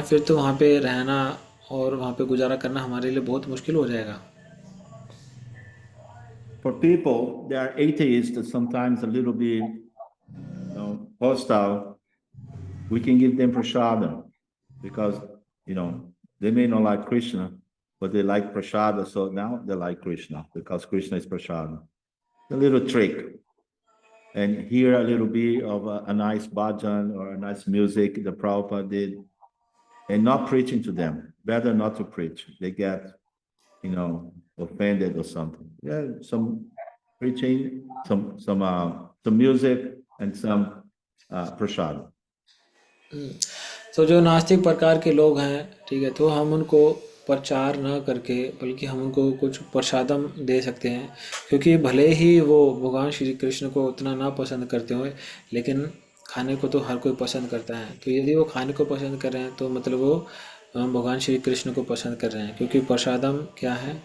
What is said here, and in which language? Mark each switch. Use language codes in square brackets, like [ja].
[hi] फिर तो वहाँ पे रहना और वहाँ पे गुजारा करना हमारे लिए बहुत मुश्किल हो जाएगा। [en] For people, they are atheists, sometimes a little bit hostile. We can give them prashadam because, they may not like Krishna, but they like prashada. So now they like Krishna because Krishna is prashada. A little trick. And hear a little bit of a nice bhajan or a nice music the Prabhupada did, and not preaching to them. Better not to preach. They get, offended or something. Yeah, some preaching, some music, and some prasad. [hi] तो जो नास्तिक प्रकार के लोग हैं, ठीक है, तो हम उनको प्रचार न करके बल्कि हम उनको कुछ प्रसादम दे सकते हैं, क्योंकि भले ही वो भगवान श्री कृष्ण को उतना ना पसंद करते हों, लेकिन खाने को तो हर कोई पसंद करता है। तो यदि वो खाने को पसंद कर रहे हैं तो मतलब वो भगवान श्री कृष्ण को पसंद कर रहे हैं, क्योंकि प्रसादम क्या है?